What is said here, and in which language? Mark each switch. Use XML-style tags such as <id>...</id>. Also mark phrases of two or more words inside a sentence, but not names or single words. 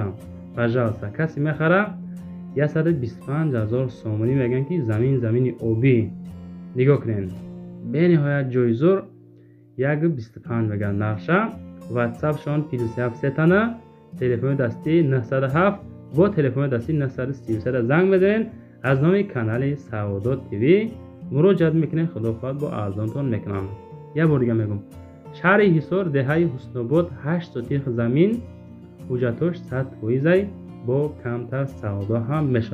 <tg>пажалса, касе мехара 125,000 сомонӣ меган ки замини обӣ. нигоҳ кунен, бениҳоят ҷойзур. 125 меган нарша. ватсапшон +7 телефони дастӣ 907 با تلفن دستی 933 زنگ بزنین. از نام کانال سعادت تیوی مراجعت میکنین. خداخواد با ارزانتون میکنم. یه بار دیگه میگم، شهر حصار، دهه حسن آباد، 8 سوتیق زمین، حجتش 100 فیصد با کمتر سودا هم میشه.</tg>